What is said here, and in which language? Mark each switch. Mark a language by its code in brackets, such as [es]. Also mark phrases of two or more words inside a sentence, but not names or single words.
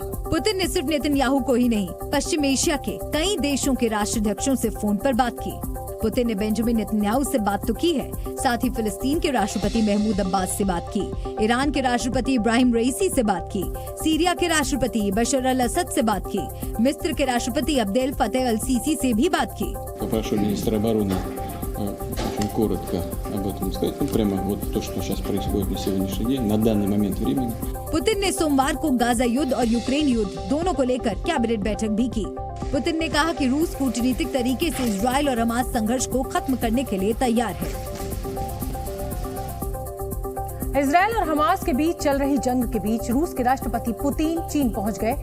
[hi] पुतिन ने सिर्फ नेतन्याहू को ही नहीं, पश्चिम एशिया के कई देशों के राष्ट्राध्यक्षों से फोन पर बात की। पुतिन ने बेंजामिन नेतन्याहू से बात तो की है, साथ ही फिलिस्तीन के राष्ट्रपति महमूद अब्बास से बात की, ईरान के राष्ट्रपति इब्राहिम रईसी से बात की, सीरिया के राष्ट्रपति बशर अल असद से बात की, मिस्र के राष्ट्रपति अब्देल फतेह अल सीसी से भी बात की। [ru] Очень коротко об этом сказать. Прямо вот то, что сейчас происходит на сегодняшний день, на данный момент времени. [hi] पुतिन ने सोमवार को गाजा युद्ध और यूक्रेन युद्ध दोनों को लेकर कैबिनेट बैठक भी की। पुतिन ने कहा कि रूस कूटनीतिक तरीके से इजराइल और हमास संघर्ष को खत्म करने के लिए तैयार है। इजराइल और हमास के बीच चल रही जंग के बीच रूस के राष्ट्रपति पुतिन चीन पहुंच गए।